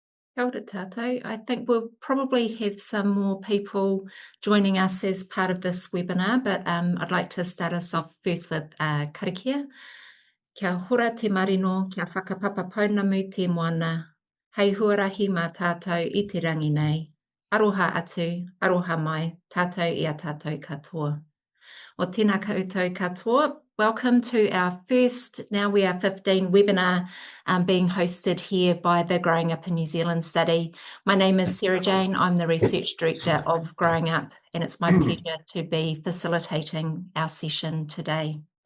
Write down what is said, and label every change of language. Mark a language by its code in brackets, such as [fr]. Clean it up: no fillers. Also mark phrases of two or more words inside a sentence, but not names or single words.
[mi] Kia ora tātou. [en] I think we'll probably have some more people joining us as part of this webinar, but I'd like to start us off first with karakia. [mi] Kia hora te marino, kia whakapapa pounamu te moana. Hei huarahi mā tātou I te rangi nei. Aroha atu, aroha mai, tātou I a tātou katoa. O tēnā koutou katoa. [en] Welcome to our first, now we are 15 webinar being hosted here by the Growing Up in New Zealand study. My name is Sarah Jane. I'm the Research Director of Growing Up, and it's my pleasure to be facilitating our session today.